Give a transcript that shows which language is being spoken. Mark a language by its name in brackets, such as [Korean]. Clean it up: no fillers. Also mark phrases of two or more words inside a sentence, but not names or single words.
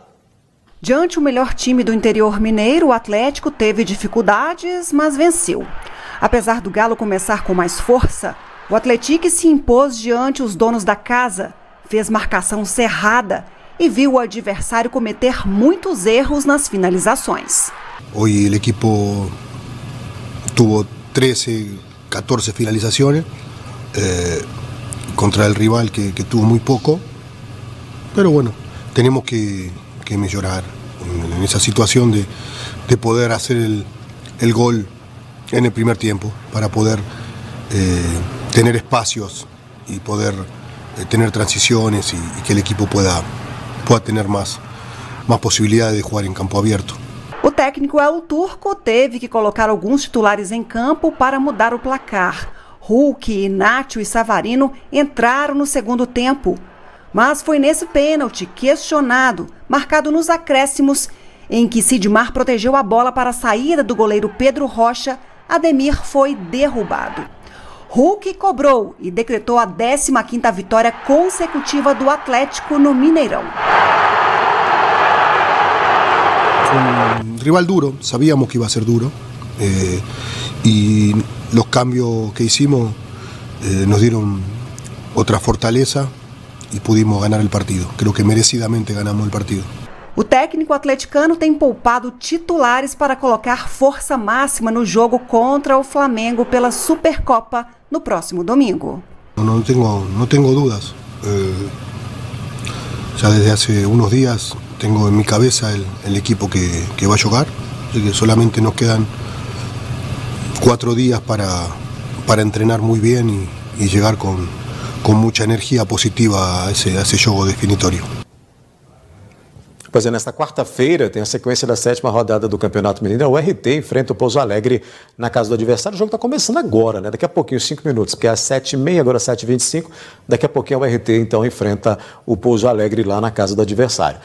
[Portuguese] Diante o melhor time do interior mineiro, o Atlético teve dificuldades, mas venceu. Apesar do Galo começar com mais força, o Atlético se impôs diante os donos da casa, fez marcação cerrada e viu o adversário cometer muitos erros nas finalizações. [Spanish] Hoy el equipo tuvo 13, 14 finalizaciones contra el rival que tuvo muy poco, pero bueno, tenemos que mejorar en esa situación de poder hacer el gol en el primer tiempo para poder tener espacios y poder tener transiciones y que el equipo pueda tener más posibilidades de jugar [Portuguese] em campo aberto. O técnico El Turco teve que colocar alguns titulares em campo para mudar o placar. Hulk, Inácio e Savarino entraram no segundo tempo. Mas foi nesse pênalti questionado, marcado nos acréscimos, em que Sidmar protegeu a bola para a saída do goleiro Pedro Rocha, Ademir foi derrubado. Hulk cobrou e decretou a 15ª vitória consecutiva do Atlético no Mineirão. [Spanish] Un rival duro, sabíamos que iba a ser duro y los cambios que hicimos nos dieron otra fortaleza y pudimos ganar el partido. Creo que merecidamente ganamos el partido. [Portuguese] O técnico atleticano tem poupado titulares para colocar força máxima no jogo contra o Flamengo pela Supercopa no próximo domingo. [Spanish] No tengo dudas. Ya desde hace unos días tengo en mi cabeza el equipo que va a jugar. Así que solamente nos quedan 4 días para entrenar muy bien y llegar con mucha energía positiva a ese juego definitorio. [Portuguese] Pois é, nesta quarta-feira tem a sequência da 7ª rodada do Campeonato Mineiro. O RT enfrenta o Pouso Alegre na casa do adversário. O jogo está começando agora, né? Daqui a pouquinho, 5 minutos, porque é às 7h30, agora 7h25. Daqui a pouquinho o RT, então, enfrenta o Pouso Alegre lá na casa do adversário.